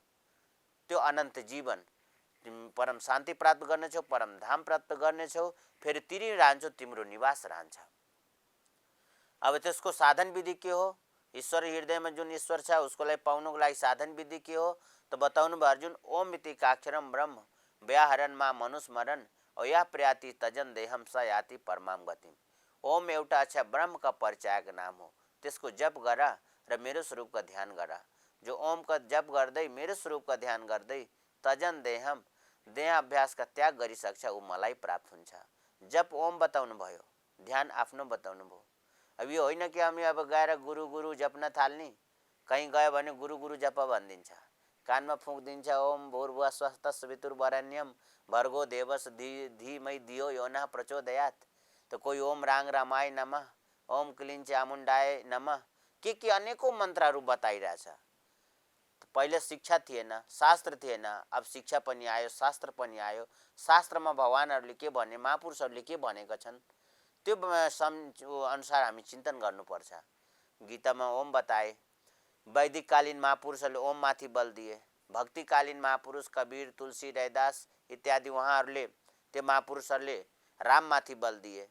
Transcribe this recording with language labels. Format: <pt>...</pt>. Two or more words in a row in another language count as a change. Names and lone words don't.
<ne>त्यो अनन्त जीवन, परम शान्ति प्राप्त गर्नेछौ, परम धाम प्राप्त गर्नेछौ, फेरि तिमी रहन्छौ, तिम्रो निवास रहन्छ। अब त्यसको साधन विधि के हो? ईश्वर हृदयमा जुन ईश्वर छ उसको लागि पाउनुको लागि साधन विधि के हो त बताउनु भयो अर्जुन।</ne> <sa>ओम इति काक्षरम ब्रह्म व्याहरण मा मनुस्मरण अया प्रयाति तजन देहम स याति परमाम गतिम।</sa> <ne>ओम एउटा अक्षर ब्रह्मका परिचयको नाम हो, त्यसको जप गर र मेरो स्वरूपका ध्यान गर। जो ओम का जप गर्दै मेरो स्वरूपका ध्यान गर्दै</ne> <sa>तजन देहम</sa> <ne>देह अभ्यासका त्याग गरिसक्छ ऊ मलाई प्राप्त हुन्छ। जप ओम बताउनु भयो, ध्यान आफ्नो बताउनु भयो। अब यो होइन कि हामी अब गएर गुरु गुरु जप्न थाल्ने, कहीँ गयो भने गुरु गुरु जप भनिदिन्छ, कानमा फुँकिदिन्छ</ne> <sa>ओम भूर्भुवः स्वः तत्सवितुर्वरेण्यम भर्गो देवस्य धीमहि धियो यो नः प्रचोदयात्।</sa> <ne>तो कोही</ne> <sa>ओम राङ रामाय नमः, ओम क्लीं चामुण्डाय नमः,</sa> <ne>के अनेकौं मन्त्रहरू बताइरहेछ। पहिले शिक्षा थिएन, शास्त्र थिएन, अब शिक्षा पनि आयो, शास्त्र पनि आयो। शास्त्रमा भगवानहरूले के भने, महापुरुषहरूले के भनेका छन् त्यो अनुसार हामी चिन्तन गर्नुपर्छ। गीतामा ओम बताए, वैदिककालीन महापुरुषहरूले ओम माथि बल दिए, भक्तिकालीन महापुरुष कबीर तुलसी रैदास इत्यादि उहाँहरूले त्यो महापुरुषहरूले राम माथि बल दिए।</ne>